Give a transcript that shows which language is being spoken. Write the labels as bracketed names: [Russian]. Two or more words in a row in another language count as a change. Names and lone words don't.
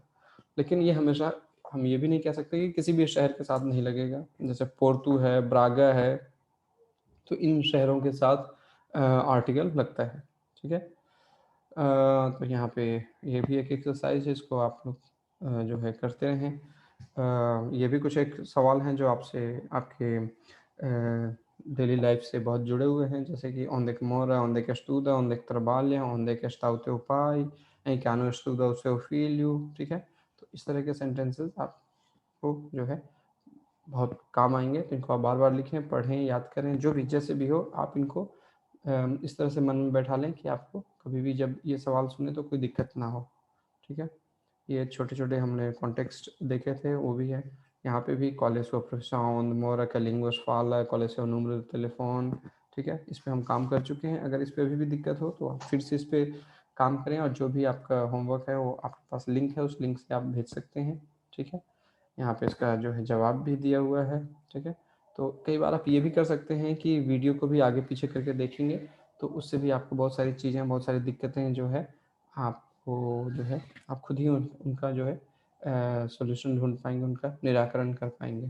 [Hindi] लेकिन ये हमेशा, हम ये भी नहीं कह सकते कि किसी भी शहर के साथ नहीं लगेगा, जैसे पोर्टू है, ब्रागा है, तो इन शहरों के साथ आर्टिकल लगता है, ठीक है। तो यहाँ पे ये भी एक एक्सरसाइज है, इसको आप लोग जो है करते रहें। ये भी कुछ एक सवाल हैं जो आपसे आपके [English] daily life [Hindi] से बहुत जुड़े हुए हैं, जैसे कि [Portuguese] onde que mora, onde que estuda, onde que trabalha, onde que está o teu pai, em que ano estuda o seu filho, [Hindi] ठीक है। तो इस तरह के सेंटेंसेस आपको जो है बहुत काम आएंगे, तो इनको आप बार बार लिखें, पढ़ें, याद करें, जो भी जैसे भी हो आप इनको इस तरह से मन में बैठा लें कि आपको कभी भी जब ये सवाल सुने तो कोई दिक्कत ना हो। ठीक है, ये छोटे छोटे हमने कॉन्टेक्स्ट देखे थे, वो भी है यहाँ पे भी। [Portuguese] qual é a sua profissão, demora que a língua fala, qual é o seu número de telefone। [Hindi] ठीक है, इस पर हम काम कर चुके हैं। अगर इस पर अभी भी दिक्कत हो तो आप फिर से इस पर काम करें, और जो भी आपका होमवर्क है वो आपके पास लिंक है, उस लिंक से आप भेज सकते हैं। ठीक है, यहाँ पे इसका जो है जवाब भी दिया हुआ है। ठीक है, तो कई बार आप ये भी कर सकते हैं कि वीडियो को भी आगे पीछे करके देखेंगे, तो उससे भी आपको बहुत सारी चीज़ें, बहुत सारी दिक्कतें जो है आपको जो है आप खुद ही उनका जो है सॉल्यूशन ढूंढ पाएंगे, उनका निराकरण कर पाएंगे।